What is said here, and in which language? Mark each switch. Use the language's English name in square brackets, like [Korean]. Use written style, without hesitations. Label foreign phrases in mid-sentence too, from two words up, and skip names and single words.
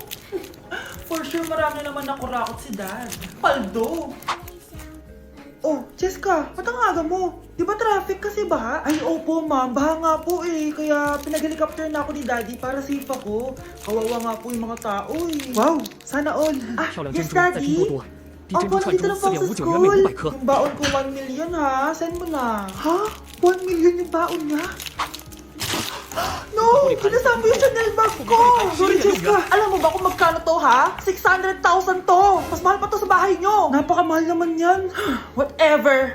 [Filipino] For sure, marami naman nakurakot si Dad. Paldo. Oh, Cheska, ba't ang aga mo? Di ba traffic kasi baha? Ay, opo ma'am, baha nga po eh. Kaya pinag-helicopter na ako ni Daddy para safe ako. Kawawa nga po yung mga tao eh. Wow, sana all. Ah, [Chinese] 漂亮 [Filipino] yes [Chinese] 珍珠在拼 [Filipino] Daddy? [Chinese] 多多，比珍 [Filipino] Opo, [Chinese] 珠串 [Filipino] nandito [Chinese] 珠 [Filipino] na [Chinese] 4.59 [Filipino] po ako sa [Chinese] 元每 [Filipino] school. [Chinese] 500克。 [Filipino] Yung baon ko 1 million ha. Send mo na. Ha? 1 million yung baon niya? No! Kinasama yung Chanel bag ko! Sorry, Cheska. Alam mo ba kung magkano to, ha? 600,000 to! Mas mahal pa to sa bahay nyo! Napakamahal naman yan. Whatever.